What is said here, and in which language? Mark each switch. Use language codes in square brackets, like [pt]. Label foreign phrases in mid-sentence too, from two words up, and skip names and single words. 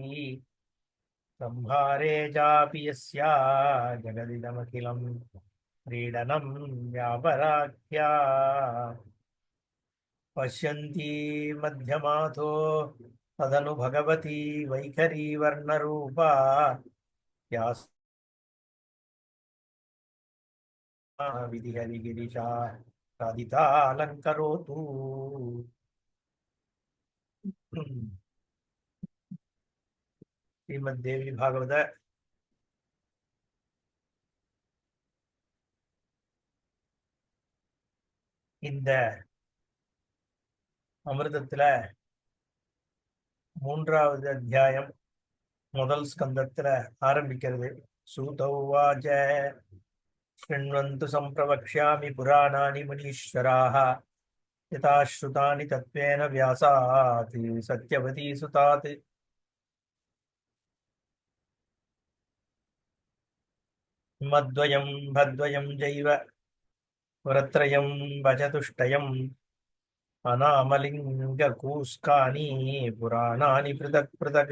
[sa] संहारे चापि यस्या जगदिदमखिलं क्रीडनं व्यापराख्या पश्यन्ती मध्यमाथो तदनु भगवती वैखरी वर्णरूपा या विधिहरिगिरिशा साधितालङ्करोतु। [ta] ஸ்ரீமத் பாகவத இந்த அமிர்தத்துல மூன்றாவது அத்தியாயம் முதல் ஸ்கந்தத்துல ஆரம்பிக்கிறது. [sa] சூதௌவாச்ச शृण्वन्तु सम्प्रवक्ष्यामि पुराणानि मुनीश्वराः यथा श्रुतानि तत्त्वेन व्यासात् सत्यवती सुतात्। मद्वयं भद्वयं जैव वरत्रयं वचतुष्टयम् अनामलिङ्गकूस्कानि पुराणानि पृथक् पृथक्।